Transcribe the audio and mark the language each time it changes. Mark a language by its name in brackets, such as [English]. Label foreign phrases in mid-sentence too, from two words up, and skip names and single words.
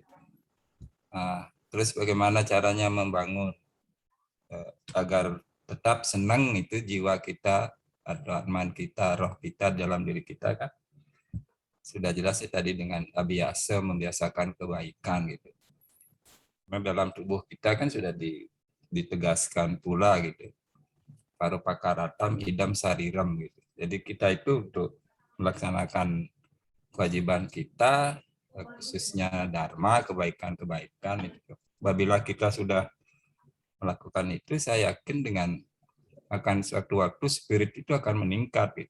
[Indonesian] Nah, terus bagaimana caranya membangun agar tetap senang itu jiwa kita atau atman kita, roh kita dalam diri kita kan. Sudah jelas ya tadi dengan biasa membiasakan kebaikan gitu. Karena dalam tubuh kita kan sudah ditegaskan pula gitu. [Sanskrit] Paru pakaratam idam sariram gitu. [Indonesian] Jadi kita itu untuk melaksanakan kewajiban kita, khususnya dharma, kebaikan-kebaikan itu. Apabila kita sudah melakukan itu, saya yakin dengan akan suatu waktu spirit itu akan meningkat gitu.